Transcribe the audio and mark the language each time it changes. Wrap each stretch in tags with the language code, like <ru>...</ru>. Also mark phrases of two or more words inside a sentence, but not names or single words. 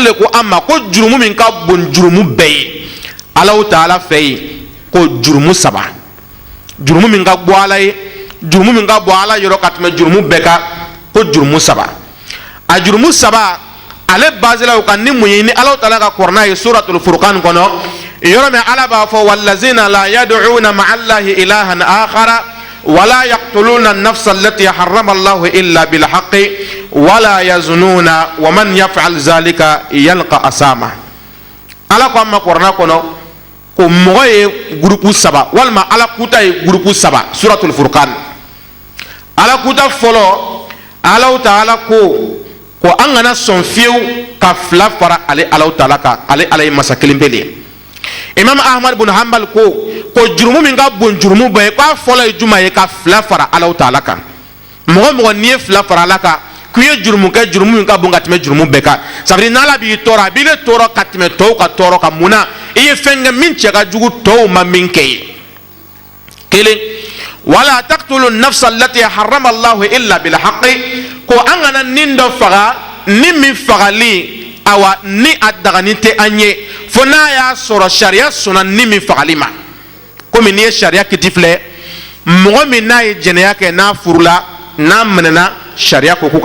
<bm>de ko an ma ko jurumu min ka bon jurumu bɛɛ ye alaw taala fɛ yen ko jurumu 3 jurumu min ka bɔ ala ye jurumu min ka bɔ ala yɔrɔ ka tɛmɛ jurumu bɛɛ kan ko jurumu 3 a jurumu 3 ale basela o kan ni mun ye ni alaw taala ka kɔrɔna ye suratul furqan kɔnɔ yɔrɔ min ala b'a fɔ</bm> <ar>والذين لا يدعون مع الله إلها آخر ولا يقتلون النفس التي حرم الله إلا بالحق ولا يزنون ومن يفعل ذلك يلق أثاما</ar> <bm>ala ko amma kɔrɔna kɔnɔ ko mɔgɔ ye groupe 3 walima ala kuta ye groupe 3 suratul furqan ala kuta fɔlɔ alaw taala ko an kana sɔn fiyewu ka fila fara ale alaw taala kan ale ala ye masa kelen pe de ye imam ahmad bin hanbal ko jurumu min ka bon jurumu bɛɛ ye k'a fɔlɔ ye juma ye ka fila fara alaw taala kan mɔgɔ mɔgɔ n'i ye fila fara ala kan k'i ye jurumu kɛ jurumu min ka bon ka tɛmɛ jurumu bɛɛ kan</bm> <fr>ça veut dire</fr> <bm>n'ala b'i tɔɔrɔ a b'i le tɔɔrɔ ka tɛmɛ tɔw ka tɔɔrɔ kan mun na i ye fɛn kɛ min cɛ ka jugu tɔw ma min kɛ ye kelen</bm> <ar>ولا تقتلوا النفس التي حرم الله إلا بالحق</ar> <bm>ko an kana nin dɔ faga ni min fagali awa ni a dagani tɛ an ye fo n'a y'a sɔrɔ sariya sɔnna ni min fagali ma ko komi n'i ye sariya kiti filɛ mɔgɔ min n'a ye jɛnɛya kɛ n'a furula n'a minɛna sariya ko k'u</bm>